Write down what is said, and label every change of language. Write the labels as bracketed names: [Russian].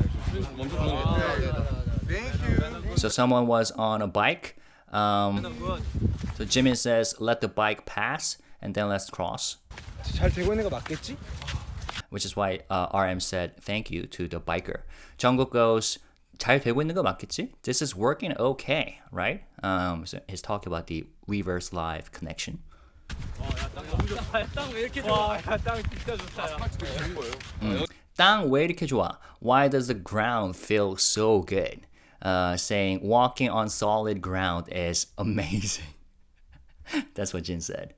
[English] Thank you. So someone was on a bike. So Jimin says, let the bike pass and then let's cross. [Korean] 잘 되고 있는 거 맞겠지? [English] Which is why RM said thank you to the biker. Jungkook goes, [Korean] 잘 되고 있는 거 맞겠지? [English] This is working okay, right? So he's talking about the Weverse Live connection. [Korean] 땅 왜 이렇게 좋아? 땅 진짜 좋다. 땅 왜 이렇게 좋아? [English] Why does the ground feel so good? Saying walking on solid ground is amazing. That's what Jin said.